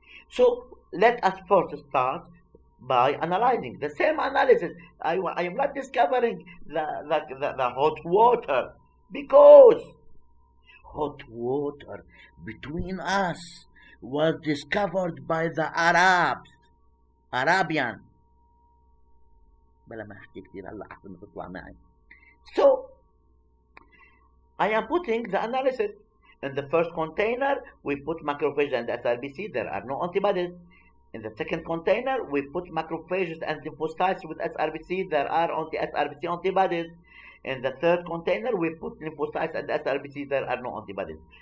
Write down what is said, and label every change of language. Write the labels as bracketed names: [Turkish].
[English] So let us first start by analyzing the same analysis. I am not discovering the hot water, because hot water between us was discovered by the Arabian. [Arabic] بلا ما احكي كثير هلا احسن ما تطلع معي. [English] So I am putting the analysis in the first container. We put macrophages and SRBC. There are no antibodies. In the second container, we put macrophages and lymphocytes with SRBC. There are anti-SRBC antibodies. In the third container, we put lymphocytes and SRBC. There are no antibodies.